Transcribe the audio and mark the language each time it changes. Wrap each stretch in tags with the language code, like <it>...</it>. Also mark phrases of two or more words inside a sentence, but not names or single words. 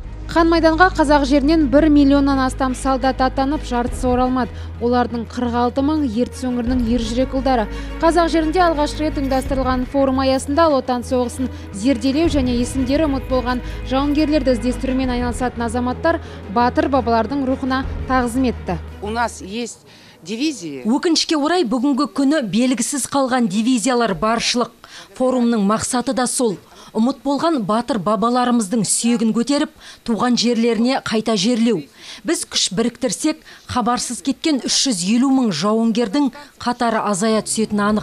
<kk>Хан майданға қазақ жерінен 1 миллионнан астам солдат аттанып, жартысы оралмады. Олардың 46 мың Ертіс өңірінің ержүрек ұлдары. Қазақ жерінде алғаш рет ұйымдастырылған форум аясында Ұлы Отан соғысын зерделеу және есімдері ұмыт болған жауынгерлерді іздестірумен айналысатын азаматтар батыр бабалардың рухына тағзым етті.</kk> <ru>У нас есть дивизии.</ru> <kk>Өкінішке орай бүгінгі күні белгісіз қалған дивизиялар баршылық. Форумның мақсаты да сол. Ұмыт болған батыр бабаларымыздың сүйегін көтеріп, туған жерлеріне қайта жерлеу. Біз күш біріктірсек, хабарсыз кеткен 350 мың жауынгердің қатары азая түсетіні анық.</kk>